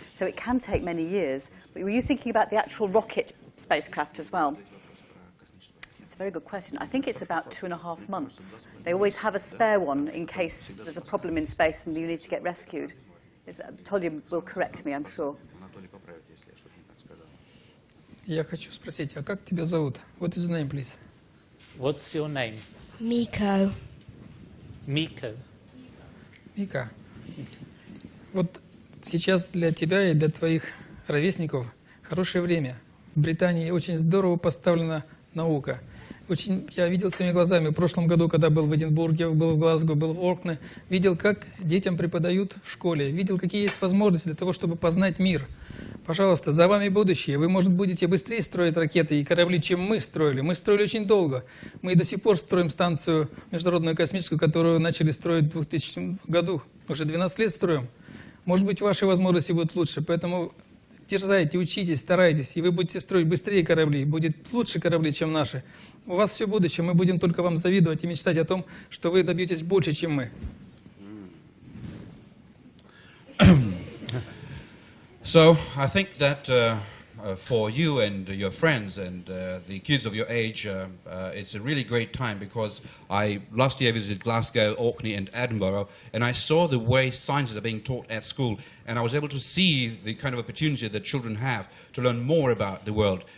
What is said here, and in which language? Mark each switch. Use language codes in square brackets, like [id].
[en] So it can take many years. But were you thinking about the actual rocket spacecraft as well? It's a very good question. I think it's about 2.5 months. They always have a spare one in case there's a problem in space and you need to get rescued. Anatoly will correct me, I'm sure. [ru] Я хочу спросить, а как тебя зовут? [en] What is your name, please? What's your name? Miko. Miko. [ru] Мика, вот сейчас для тебя и для твоих ровесников хорошее время. В Британии очень здорово поставлена наука. Я видел своими глазами в прошлом году, когда был в Эдинбурге, был в Глазго, был в Оркне, видел, как детям преподают в школе, видел, какие есть возможности для того, чтобы познать мир. Пожалуйста, за вами будущее. Вы, может, будете быстрее строить ракеты и корабли, чем мы строили. Мы строили очень долго. Мы до сих пор строим станцию международную космическую, которую начали строить в 2000 году. Уже 12 лет строим. Может быть, ваши возможности будут лучше, поэтому дерзайте, учитесь, старайтесь, и вы будете строить быстрее корабли, будет лучше корабли, чем наши. У вас все будущее, мы будем только вам завидовать и мечтать о том, что вы добьетесь больше, чем мы. [en] So I think that for you and your friends and the kids of your age, it's a really great time, because I last year visited Glasgow, Orkney and Edinburgh, and I saw the way sciences are being taught at school, and I was able to see the kind of opportunity that children have to learn more about the world.